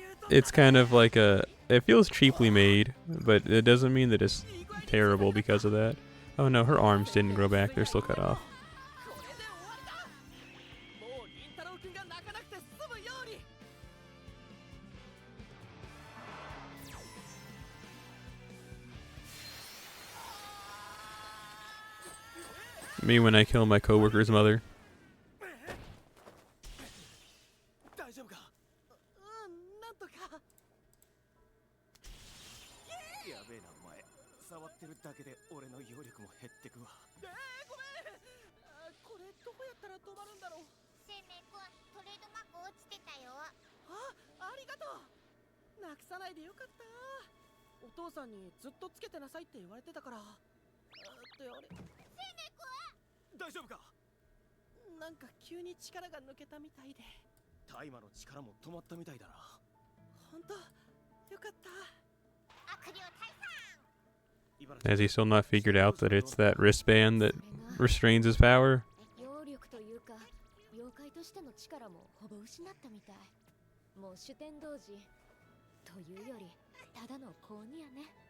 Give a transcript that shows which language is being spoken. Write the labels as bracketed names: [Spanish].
[English] It's kind of like a... It feels cheaply made, but it doesn't mean that it's terrible because of that. Oh no, her arms didn't grow back. They're still cut off. [Japanese] これで終わりだ。もう凛太郎くんが泣かなくて済むように。 [English] Me when I kill my coworker's mother. [Japanese] 大丈夫か。なんとか。やべえなお前。触ってるだけで俺の揚力も減ってくわ。ごめん。これどうやったら止まるんだろう。生命くん、トレードマーク落ちてたよ。ありがとう。なくさないでよかった。お父さんにずっとつけてなさいって言われてたから。ってあれ、生命くん。大丈夫か。なんか急に力が抜けたみたいで。大麻の力も止まったみたいだな。本当よかった。悪霊退散。 [English] Has he still not figured out that it's that wristband that restrains his power? [Japanese] 揚力というかとしての力もほぼ失ったみたい。もう主天童子というよりただの子鬼やね。